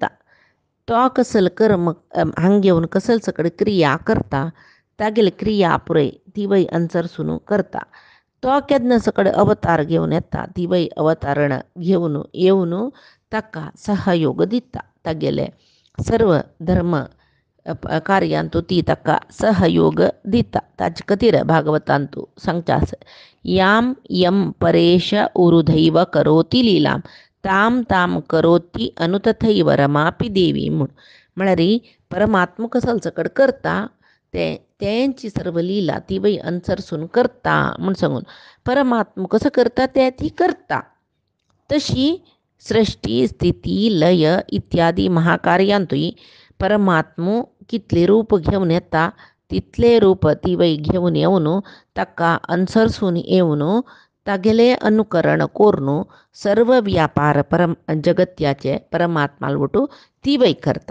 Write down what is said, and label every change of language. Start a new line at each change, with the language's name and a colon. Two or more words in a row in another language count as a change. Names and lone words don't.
Konkani: तो कसल कर्म हांग घेवन कसल सकड क्रिया करता तागेली क्रिया पुरय तिवय अनुसरसून करता. तो केदना सकड अवतार घेवन येता तिवय अवतारण घेवन येवन ताका सहयोग दिता. तागेले सर्व धर्म कार्यांतू ती ताका सहयोग दिता. ताचे खातीर भागवतांतू सांगचास
Sanskrit: याम यम परेश उरुधैव करोती लीलाम ताम ताम करोती अनुतथैव रमापी देवी
Konkani: म्हूण. म्हळ्यार परमात्मा कसल सकड करता तेंची सर्व लिला तिवय अनुसरसून करता म्हूण सांगून परमात्मा कसं करता तें ती करता. तशी सृष्टी स्थिती लय इत्यादी महाकार्यांतूय परमात्मा कितले रूप घेवन येता तितले रूप तिवय घेवन येवन ताका अनुसरसून येवन तागेले अनुकरण करून सर्व व्यापार जगत्याचे परमात्माल वटू तिवय करता.